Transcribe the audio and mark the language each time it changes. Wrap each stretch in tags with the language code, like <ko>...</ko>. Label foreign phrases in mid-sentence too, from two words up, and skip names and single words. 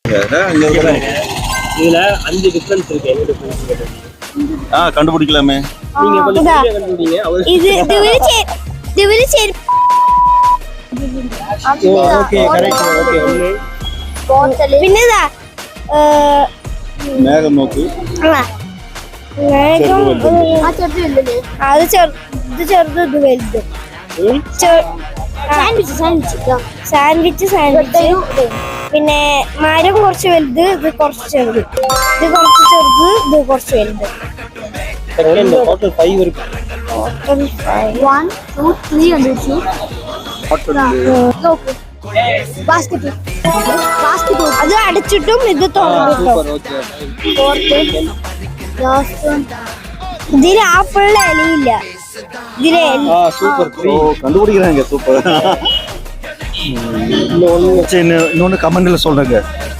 <ta>இதுல 5 டிஃபரன்ஸ் இருக்கு. என்ன டிஃபரன்ஸ்? கண்டுபிடிக்கலாமே. நீங்க கொஞ்சம் கண்டுபிடிங்க. இது இதுவில சரி.</ta> <en>okay correct.</en> <ta>ஓகே ஒண்ணு.</ta> <ml>പിന്നെതാ മേഘം നോക്ക്. മേഘം അത് ചെറുത് ഇത് വലുത്. സാൻഡ്വിച്ച് പിന്നെ മരം കുറച്ച് വലുത്, ഇത് കുറച്ച് ചെറുത്, ഇത് കുറച്ച് ചെറുത്, ഇത് കുറച്ച് വലുത്.</ml> <en>second total 5 இருக்கு.</en> <ml>1 2 3 and 2 ബാസ്കറ്റ് അത് അടച്ചിട്ടും ഇത് തുറന്നിട്ടും. ഇതില് ആപ്പിളിന്റെ ഇലയില്ല. ഇതിലെ</ml> <ta>சூப்பர். கண்டுபிடிக்கிறாங்க. சூப்பர். இன்னொன்னு கமெண்ட்ல சொல்றேங்க.</ta>